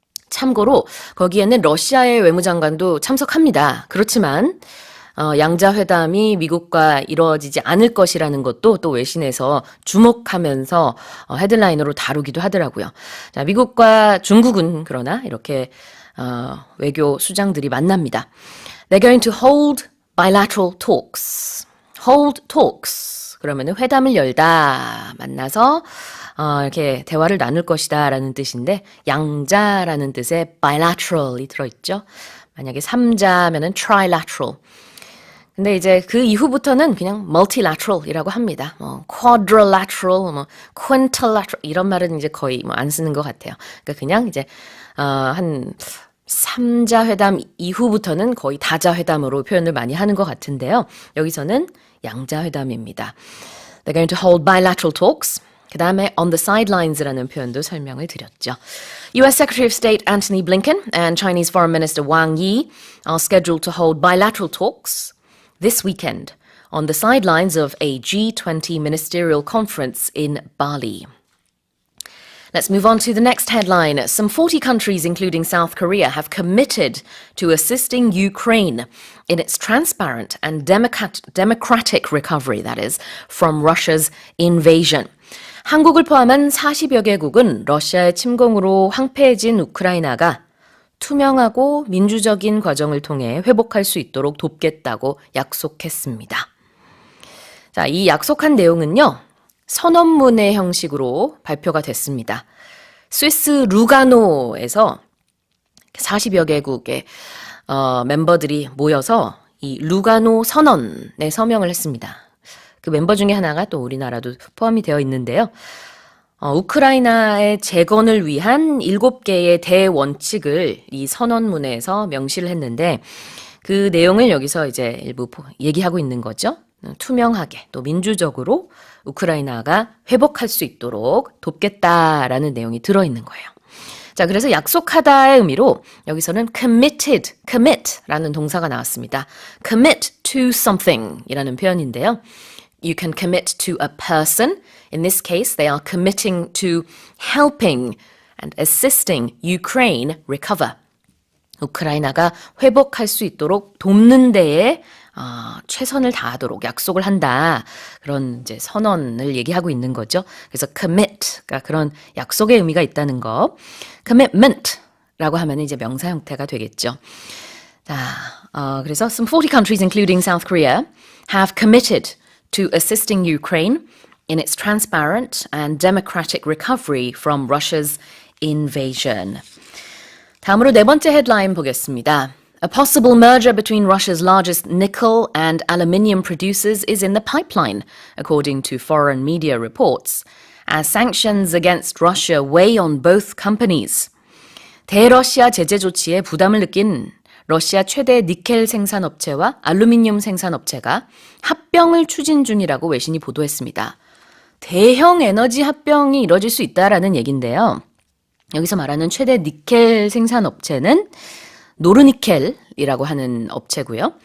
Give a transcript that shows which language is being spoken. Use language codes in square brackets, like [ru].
[ko] 참고로 거기에는 러시아의 외무장관도 참석합니다. 그렇지만 양자회담이 미국과 이루어지지 않을 것이라는 것도 또 외신에서 주목하면서 헤드라인으로 다루기도 하더라고요. 자, 미국과 중국은 그러나 이렇게 외교 수장들이 만납니다. [en] They're going to hold bilateral talks. hold talks. [ko] 그러면은 회담을 열다. 만나서 이렇게 대화를 나눌 것이다 라는 뜻인데 양자라는 뜻의 bilateral이 들어있죠. 만약에 3자면은 trilateral. 근데 이제 그 이후부터는 그냥 multilateral이라고 합니다. quadrilateral, quintilateral 이런 말은 이제 거의 안 쓰는 것 같아요. 그러니까 그냥 이제 한 3자 회담 이후부터는 거의 다자 회담으로 표현을 많이 하는 것 같은데요. 여기서는 양자 회담입니다. [en] They're going to hold bilateral talks. [ko] 그 다음에 on the sidelines라는 표현도 설명을 드렸죠. [en] US Secretary of State Antony Blinken and Chinese Foreign Minister Wang Yi are scheduled to hold bilateral talks this weekend on the sidelines of a G20 ministerial conference in Bali. Let's move on to the next headline. Some 40 countries, including South Korea, have committed to assisting Ukraine in its transparent and democratic recovery, that is, from Russia's invasion. [ko] 한국을 포함한 40여 개국은 러시아의 침공으로 황폐해진 우크라이나가 투명하고 민주적인 과정을 통해 회복할 수 있도록 돕겠다고 약속했습니다. 자, 이 약속한 내용은요. 선언문의 형식으로 발표가 됐습니다. 스위스 루가노에서 40여 개국의 멤버들이 모여서 이 루가노 선언에 서명을 했습니다. 그 멤버 중에 하나가 또 우리나라도 포함이 되어 있는데요. 우크라이나의 재건을 위한 7개의 대원칙을 이 선언문에서 명시를 했는데 그 내용을 여기서 이제 일부 얘기하고 있는 거죠. 투명하게 또 민주적으로 우크라이나가 회복할 수 있도록 돕겠다라는 내용이 들어있는 거예요. 자, 그래서 약속하다의 의미로 여기서는 commit라는 동사가 나왔습니다. [en] commit to something [ko] 이라는 표현인데요. [en] You can commit to a person. In this case, they are committing to helping and assisting Ukraine recover. [ko] 우크라이나가 회복할 수 있도록 돕는 데에 최선을 다하도록 약속을 한다. 그런 이제 선언을 얘기하고 있는 거죠. 그래서 commit가 그런 약속의 의미가 있다는 거. commitment라고 하면 이제 명사 형태가 되겠죠. 자, 그래서 [en] some 40 countries, including South Korea, have committed to assisting Ukraine in its transparent and democratic recovery from Russia's invasion. [ko] 다음으로 네 번째 헤드라인 보겠습니다. [en] A possible merger between Russia's largest nickel and aluminium producers is in the pipeline, according to foreign media reports, as sanctions against Russia weigh on both companies. [ko] 대러시아 제재 조치에 부담을 느낀 러시아 최대 니켈 생산업체와 알루미늄 생산업체가 합병을 추진 중이라고 외신이 보도했습니다. 대형 에너지 합병이 이뤄질 수 있다라는 얘기인데요. 여기서 말하는 최대 니켈 생산업체는 노르니켈이라고 하는 업체고요.